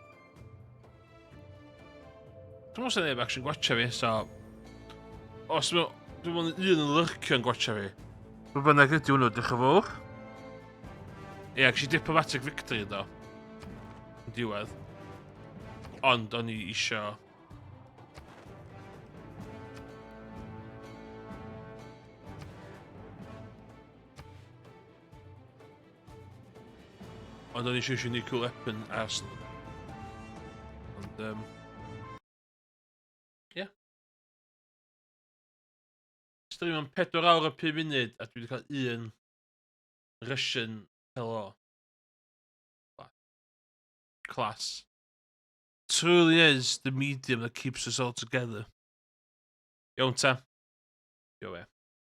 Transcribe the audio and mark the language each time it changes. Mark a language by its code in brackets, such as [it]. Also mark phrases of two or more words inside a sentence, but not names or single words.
[cy] Dwi'n meddwl sa neb actually gwatcha fi, so... Os dwi'n meddwl un yn lurcio yn gwatcha fi. Rwy'n bynnag ydi hwnnw, diolch yn fawr. Ie, ges i [en] diplomatic victory [cy] do. Yn diwedd. Ond o'n i isio... Ond o'n i isio [en] unique weapon arsenal. [cy] Ond, ie. Stream am 4 awr a 5 munud a dwi wedi cael un [en] Russian hello. Class. Truly is the medium that keeps us all together. [cy] Iawn ta. Yo we.